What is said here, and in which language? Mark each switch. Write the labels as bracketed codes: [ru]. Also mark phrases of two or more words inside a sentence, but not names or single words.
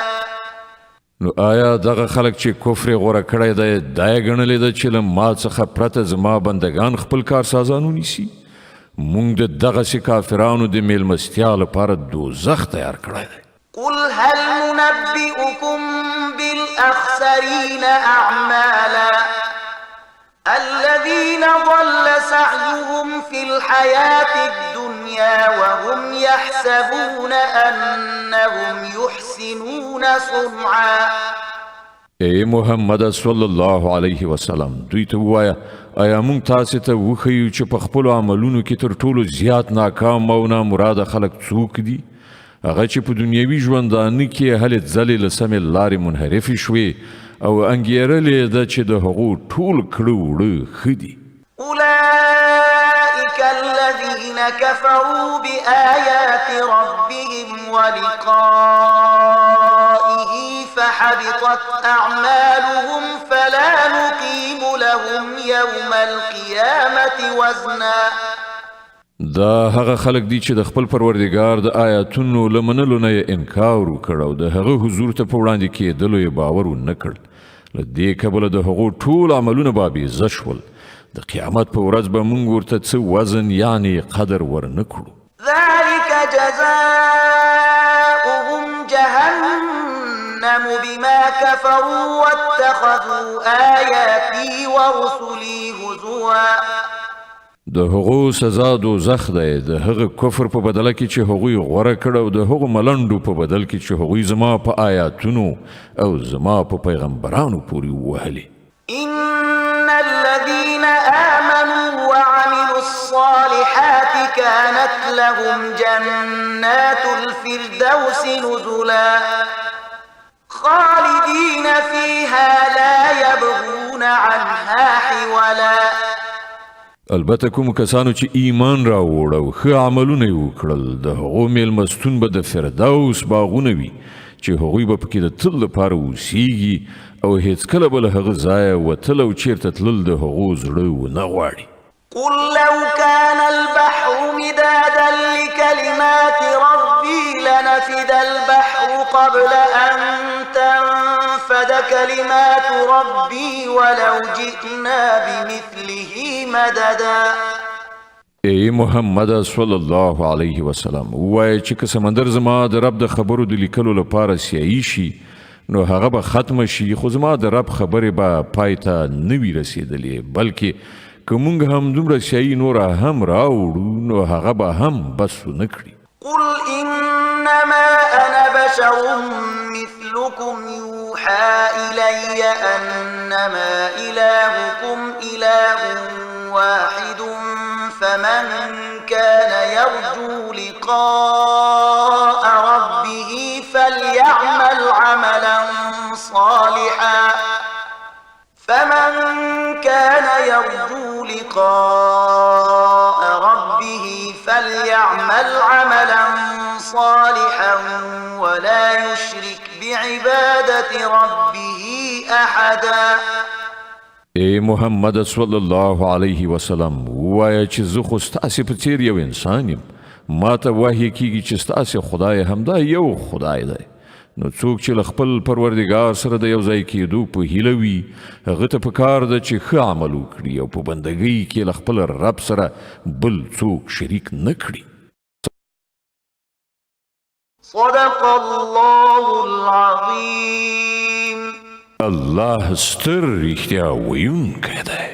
[ps] نو آیا دغه خلک چې کفر غوره کړی دی دا یې ګڼلې ده چې له ما څخه پرته زما بندگان خپل کارسازان ونیسي مونږ د دغسې کافرانو د میلمستیا لپاره دوزخ تیار کړی دی [ar] قل هل ننبئكم بالأخسرين أعمالا الذين ضل سعيهم في الحياة الدنيا وهم يحسبون أنهم يحسنون صنعا [ps] ای محمد [ar] صلی الله علیه وسلم [ps] دوی ته ووایه آیا موږ تاسې ته وښیو چې په خپلو عملونو کې تر ټولو زیات ناکام او نامراده خلک څوک دي هغه چې په دنیوي ژوندانه کې هلې ځلې له سمې لارې منحرفې شوې او انګېرلې ده چې د هغو ټول کړه وړه ښه دي [ar] أولئك الذين كفروا بآيات ربهم ولقائه فحبطت أعمالهم فلا نقيم لهم يوم القيامة وزنا [ps] دا هغه خلک دي چې د خپل پروردګار د آیاتونو له منلو نه یې انکار وکړ او د هغه حضور ته په وړاندې کېدلو یې باور ونه کړ له دې کبله د هغو ټول عملونه به بېزه شول د قیامت په ورځ به موږ ورته څه وزن یعنې قدر ورنه کړو [ar] ذلك جزاؤهم جهنم بما كفروا واتخذوا آياتي ورسلي هزوا [ps] د هغو سزا دوزخ دی د هغه کفر په بدله کې چې هغوی غوره کړ او د هغو ملنډو په بدل کې چې هغوی زما په آیاتونو او زما په پیغمبرانو پورې ووهلې [ar] إن الذين آمنوا وعملوا الصالحات كانت لهم جنات الفردوس نزلا خالدين فيها لا يبغون عنها حولا [ps] البته کوم کسانو چې ایمان راوړ او ښه عملونه یې وکړل د هغو میلمستون به د فردوس باغونه وي چې هغوی به پکې د تل لپاره اوسیږي او هیڅکله به له هغه ځایه وتل او چیرته تلل د هغو زړه ونه غواړي [ar] قل لو كان البحر مدادا لكلمات ربي لنفد البحر قبل أن تنفد كلمات ربي ولو جئنا بمثله مددا [ps] ای محمد [ar] صلی الله علیه وسلم [ps] وایي چې که سمندر زما د رب د خبرو د لیکلو لپاره سیاهي شي نو هغه به ختمه شي خو زما د رب خبرې به پای ته نه وي رسېدلې بلکې که موږ هم دومره سیاهي نوره هم راوړو نو هغه به هم بس ونه کړي [ar] قل إنما أنا بشر مثلكم يوحى إلي أنما إلهكم إله واحد فمن كان يرجو لقاء ربه فليعمل عملا صالحا فمن كان يرجو لقاء ربه فليعمل عملا صالحا ولا يشرك بعبادة ربه أحدا [ps] ای محمد [ar] صلی الله علیه وسلم [ps] وایه چې زه خو ستاسې په څیر یو انسان یم ما ته وحی کیږي چې ستاسې خدای همدا یو خدای دی نو څوک چې له خپل پروردګار سره د یو ځای کېدو په هیله وي هغه ته پکار ده چې ښه عمل وکړي او په بندګۍ کې له خپل رب سره بل څوک شریک نه کړي. [ar] صدق الله العظيم. [ps] الله ستر رښتیا ویونکی دی.